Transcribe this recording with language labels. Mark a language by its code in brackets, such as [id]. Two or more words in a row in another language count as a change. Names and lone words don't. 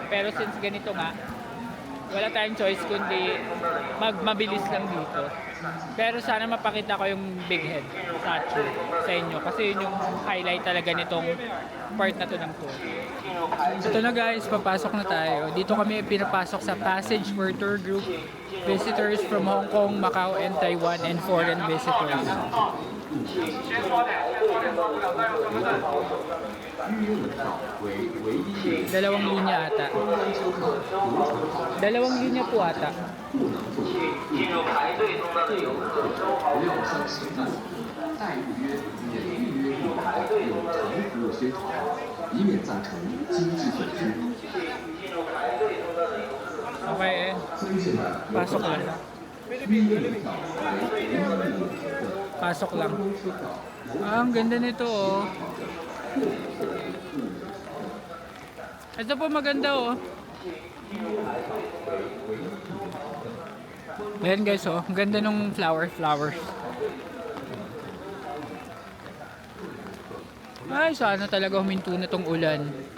[tl] Pero since ganito nga, wala tayong choice kundi mabilis lang dito. Pero sana mapakita ko yung [en] big head statue [tl] sa inyo. Kasi yun yung highlight talaga nitong part na to ng tour. Ito na guys, papasok na tayo. Dito kami pinapasok sa Passage for Tour Group. [en] Visitors from Hong Kong, Macau, and Taiwan, and foreign visitors. [tl] Dalawang linya ata. Dalawang linya po ata. [zh] 进入排队中的旅游客不要上行李，再预约免预约入排有常服务宣传，以免造成经济损失。 [en] Okay, [zh] 尊敬的 [tl] pasok lang. [zh] 预约票为人民币提供， [tl] Pasok lang. [zh] 车票 [tl] Ah, ang ganda nito oh. Ito po maganda oh. Ayan guys oh, ang ganda nung flowers. Ay, sana talaga huminto na tong ulan.